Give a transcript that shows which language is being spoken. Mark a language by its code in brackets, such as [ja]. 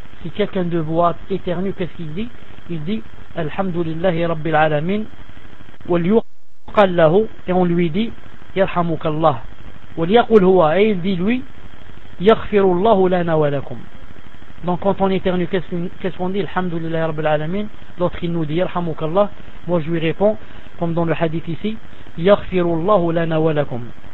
[fr] Si quelqu'un de vous éternue, qu'est-ce qu'il dit? Il dit [ar] الْحَمْدُ لِلَّهِ رَبِّ الْعَالَمِينَ وَلْيُقَلْ لَهُ. [fr] Et on lui dit [ar] يَرْحَمُكَ اللَّهُ وَلْيَقُلْ هُوَ. [fr] Et il dit lui [ar] يَغْفِرُ اللَّهُ لَنَا وَلَكُمْ. [fr] Donc quand on éternue, qu'est-ce qu'on dit? Alhamdulillah Rabbil Alamin. Lorsqu'il nous dit Alhamukallah, moi je lui réponds comme dans le hadith ici, Yaghfirullahu lana wa lakum.